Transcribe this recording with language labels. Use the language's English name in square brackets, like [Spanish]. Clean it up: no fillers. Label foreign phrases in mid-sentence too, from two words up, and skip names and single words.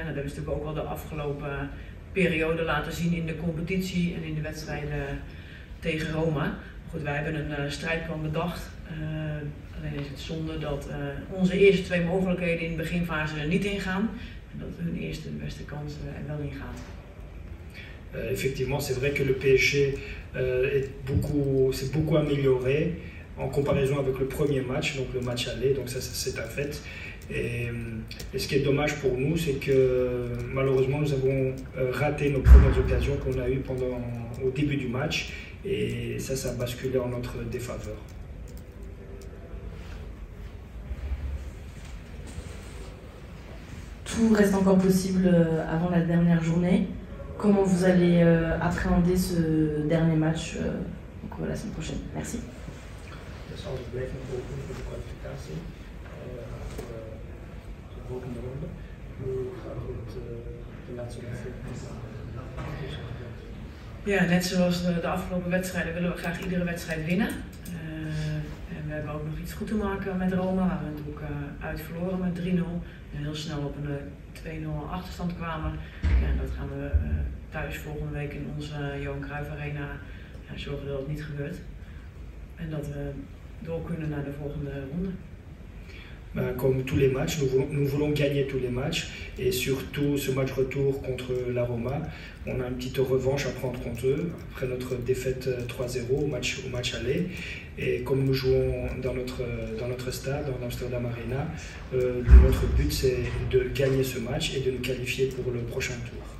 [Dutch] En dat hebben ze natuurlijk ook al de afgelopen periode laten zien in de competitie en in de wedstrijden tegen Roma. Goed, wij hebben een strijdplan bedacht. Alleen is het zonde dat onze eerste 2 mogelijkheden in de beginfase er niet in gaan. En dat hun eerste de beste kans er wel in gaat. [French] Effectivement, c'est vrai que le PSG s'est beaucoup amélioré en comparaison avec le premier match, donc le match aller, donc ça c'est un fait. Et ce qui est dommage pour nous, c'est que malheureusement nous avons raté nos premières occasions qu'on a eues au début du match et ça a basculé en notre défaveur. Tout reste encore possible avant la dernière journée. Comment vous allez appréhender ce dernier match la semaine prochaine? Merci. [Dutch] Ja, net zoals de afgelopen wedstrijden willen we graag iedere wedstrijd winnen. En we hebben ook nog iets goed te maken met Roma, waar we natuurlijk uit verloren met 3-0. En heel snel op een 2-0 achterstand kwamen. Ja, en dat gaan we thuis volgende week in onze Johan Cruijff Arena zorgen dat het niet gebeurt. En dat we door kunnen naar de volgende ronde. [French] Comme tous les matchs, nous voulons gagner tous les matchs et surtout ce match retour contre la Roma. On a une petite revanche à prendre contre eux après notre défaite 3-0 au match aller. Et comme nous jouons dans notre stade, dans l'Amsterdam Arena, notre but c'est de gagner ce match et de nous qualifier pour le prochain tour.